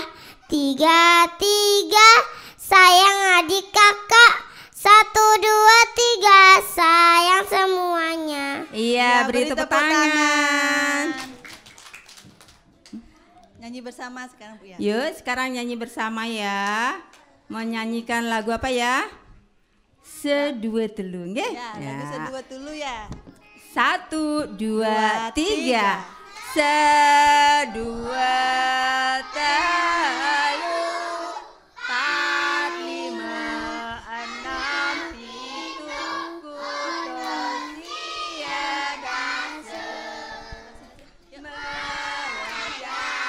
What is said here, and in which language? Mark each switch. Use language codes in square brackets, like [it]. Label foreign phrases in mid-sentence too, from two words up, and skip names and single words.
[id] 3, 3, sayang adik kakak. 1, 2, 3, sayang semuanya. Iya, beri tepuk tangan. Nyanyi bersama sekarang Bu ya. Yuk sekarang nyanyi bersama ya. Menyanyikan lagu apa ya? [ban] Sedua telu nggih? [id] Ya, lagu sedua dulu ya. 1, 2, 3. [ban] Sedua telu [id] 4, 5, 6, 7, 8, 9, 10.